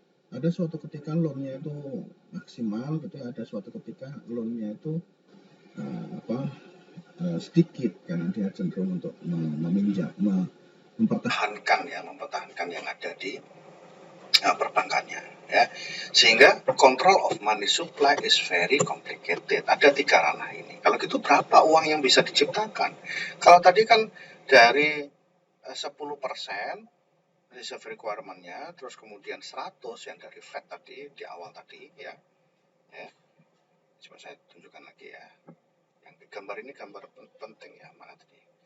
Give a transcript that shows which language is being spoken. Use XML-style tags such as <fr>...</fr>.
<id>Ada suatu ketika loan-nya itu maksimal gitu ya, ada suatu ketika loan-nya itu sedikit karena dia cenderung untuk meminjam, mempertahankan yang ada di perbankannya ya. Sehingga</id> <en>control of money supply is very complicated.</en> <id>Ada 3 ranah ini. Kalau gitu berapa uang yang bisa diciptakan? Kalau tadi kan dari 10% reserve requirement-nya, terus kemudian 100 yang dari Fed tadi di awal tadi ya. Coba saya tunjukkan lagi ya. Yang gambar ini gambar penting ya, mana tadi?</id>